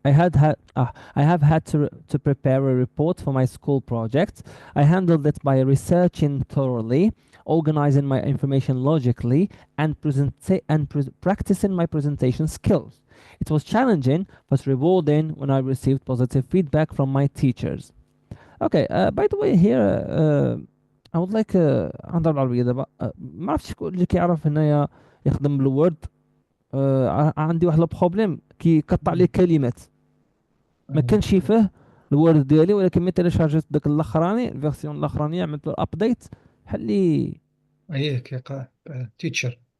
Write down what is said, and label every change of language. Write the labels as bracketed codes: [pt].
[en] I have had to prepare a report for my school project. I handled it by researching thoroughly, organizing my information logically, and practicing my presentation skills. It was challenging but rewarding when I received positive feedback from my teachers. Okay, by the way, here I would like [ar] عندنا بالعربية دابا ما عرفتش شكون اللي كيعرف هنايا يخدم بالوورد. عندي واحد البروبليم كيقطع لي كلمات ما كانش فيه الوورد ديالي، ولكن ملي تيليشارجيت داك الاخراني الفيرسيون الاخرانيه عملت له ابديت بحال لي. هيك teacher.